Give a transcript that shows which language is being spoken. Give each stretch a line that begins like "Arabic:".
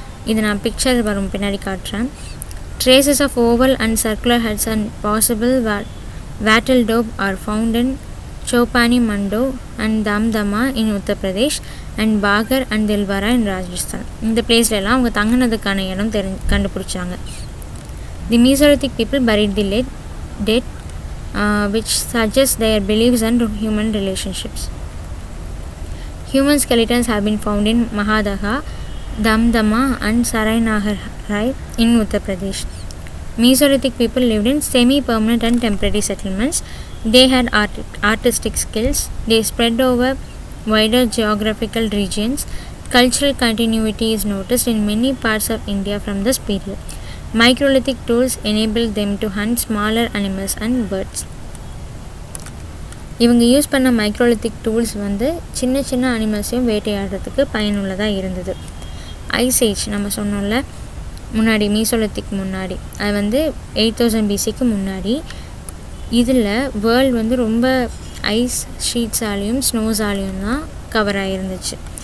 Tamil: இது நான் பிக்சர் வரும் பின்னாடி காட்டுறேன்.
English: Traces of oval and circular huts and possible வேட்டல் dope are found in சோப்பானி Mando and தம்தமா in Uttar Pradesh and Bhaker and Dilwara in Rajasthan.
Tamil: இந்த பிளேஸ்லலாம் அவங்க தங்கினதுக்கான இடம் கண்டுபிடிச்சாங்க.
English: The Mesolithic people buried the dead, which suggests their beliefs and human relationships. Human skeletons have been found in Mahadaha, Damdama and Sarai in Uttar Pradesh. Mesolithic people lived in semi-permanent and temporary settlements. They had artistic skills. They spread over wider geographical regions. Cultural continuity is noticed in many parts of India from this period. Microlithic tools enabled them to hunt smaller animals and birds.
Tamil: இவங்க use பண்ண microlithic tools வந்து சின்ன சின்ன அனிமல்ஸையும் வேட்டையாடுறதுக்கு பயனுள்ளதாக இருந்தது. Ice age நம்ம சொன்னோம்ல முன்னாடி, மீசோலித்திக் முன்னாடி, அது வந்து 8000 BCக்கு முன்னாடி. இதில் வேர்ல்டு வந்து ரொம்ப ஐஸ் ஷீட்ஸாலேயும் ஸ்னோஸாலேயும் தான் கவர் ஆகிருந்துச்சு.